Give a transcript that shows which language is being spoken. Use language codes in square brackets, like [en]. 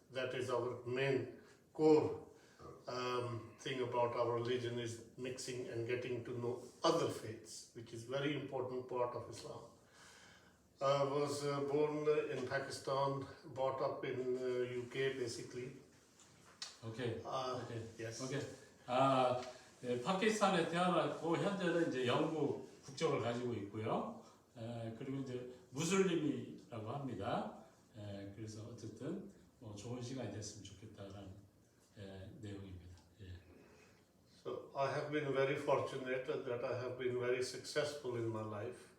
[en] That is our main core thing about our religion, is mixing and getting to know other faiths, which is very important part of Islam. I was born in Pakistan, brought up in UK basically. 오케이. Yes. 오케이. [ko] 파키스탄에 태어났고 현재는 이제 영국 국적을 가지고 있고요. 그리고 이제 무슬림이라고 합니다. 그래서 어쨌든 뭐 좋은 시간이 됐으면 좋겠다라는 내용입니다. [en] So I have been very fortunate that I have been very successful in my life.